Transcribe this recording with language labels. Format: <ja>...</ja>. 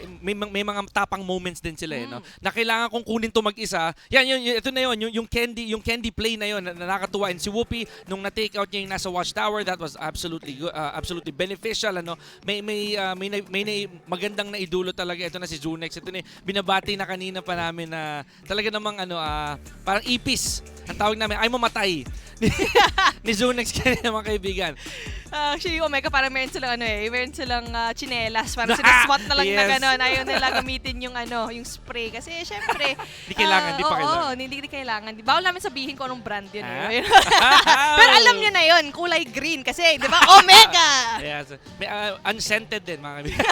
<tl>May mga tapang moments din sila na kailangan kong kunin to mag-isa. Ito na yung candy play na yun na nakakatuwa.</tl> <en>And si Whoopi,</en> <tl>nung na-take out niya yung nasa watchtower,</tl> <en>that was absolutely good, absolutely beneficial.</en> <tl>May magandang naidulo talaga. Ito na si Zunex. Ito na binabati na kanina pa namin na talaga namang parang ipis. Ang tawag namin, ay mamatay ni Zunex kanina, mga kaibigan. Actually, Omega parang meron silang chinelas. Parang sinaswat na lang na gano'n. Ayaw nila gamitin yung spray. Kasi syempre, Di kailangan, di pa kailangan. Hindi kailangan. Bawal namin sabihin kung anong brand yun. Pero alam nyo na yun, kulay green. Kasi, di ba, Omega! Yes. May unscented din, mga kaibigan.</tl>